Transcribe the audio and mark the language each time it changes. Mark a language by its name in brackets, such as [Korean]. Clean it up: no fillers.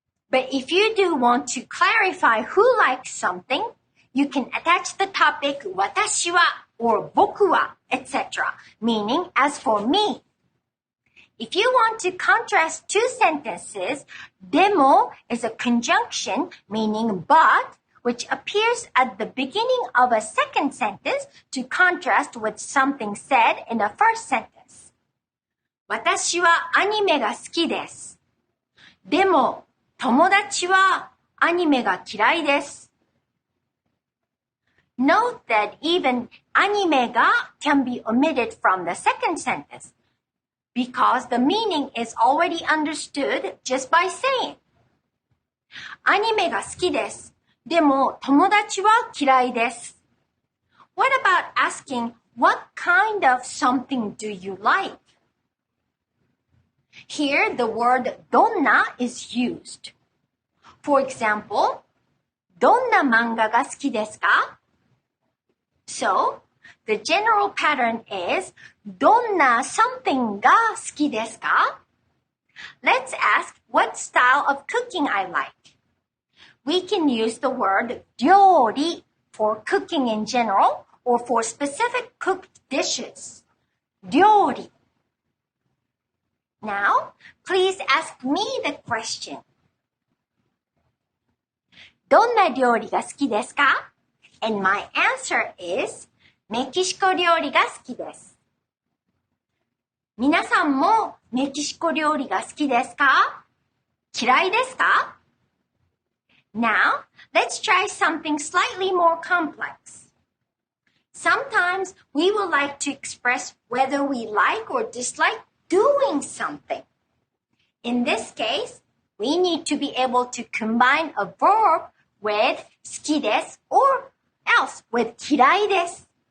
[English] But if you do want to clarify who likes something, you can attach the topic 私は or 僕は, etc., meaning as for me. If you want to contrast two sentences, でも is a conjunction meaning but, which appears at the beginning of a second sentence to contrast with something said in the first sentence. [Japanese] 私はアニメが好きです。でも、友達はアニメが嫌いです。 [English] Note that even アニメが can be omitted from the second sentence because the meaning is already understood just by saying. [Japanese] アニメが好きです。でも、友達は嫌いです。 [English] What about asking, what kind of something do you like? Here, the word どんな is used. For example, [Japanese] どんな漫画が好きですか? [English] So, the general pattern is どんな something [Japanese] が好きですか? [English] Let's ask what style of cooking I like.We can use the word 料理 for cooking in general or for specific cooked dishes. [Japanese] 料理. [English] Now, please ask me the question. [Japanese] どんな料理が好きですか? [English] And my answer is [Japanese] メキシコ料理が好きです。皆さんもメキシコ料理が好きですか? 嫌いですか? [English] Now, let's try something slightly more complex. Sometimes we would like to express whether we like or dislike doing something. In this case, we need to be able to combine a verb with 好きです or else with 嫌いです.